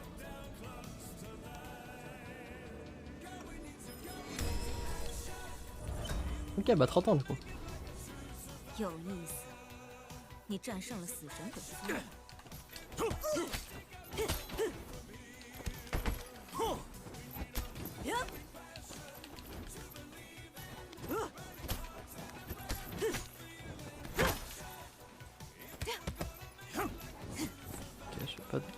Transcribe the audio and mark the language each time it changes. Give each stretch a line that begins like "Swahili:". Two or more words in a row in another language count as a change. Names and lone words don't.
French: Ok, bah 30 ans du coup.
Chinese: 有意思，你战胜了死神本夫人。
French: Ok, je sais pas.